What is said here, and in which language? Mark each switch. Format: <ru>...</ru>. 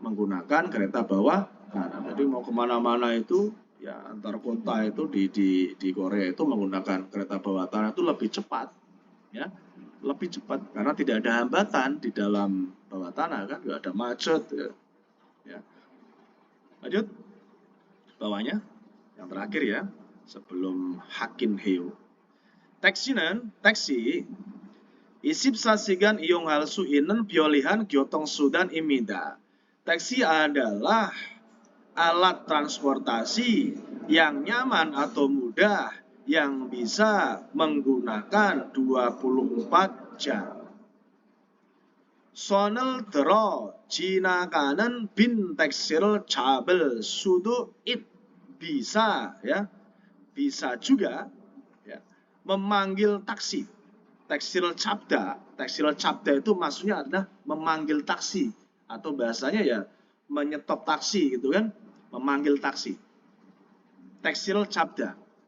<id>Menggunakan kereta bawah tanah. Jadi mau kemana-mana itu ya antar kota itu di Korea itu menggunakan kereta bawah tanah itu lebih cepat, ya lebih cepat karena tidak ada hambatan di dalam bawah tanah kan, nggak ada macet, ya. Lanjut bawahnya yang terakhir ya sebelum Hakin Heo.</id> <ko>Taksi는 taksi 24시간 이용할 수 있는 편리한 교통수단입니다.</ko> <id>Taksi adalah alat transportasi yang nyaman atau mudah yang bisa menggunakan 24 jam.</id> <ko>손을 들어 지나가는 빈 택시를 잡을 수도</ko> <id>bisa ya. Bisa juga ya, memanggil taksi. Taksil cabda itu maksudnya adalah memanggil taksi atau bahasanya ya menyetop taksi gitu kan. Memanggil taksi. Taksil cabda.</id>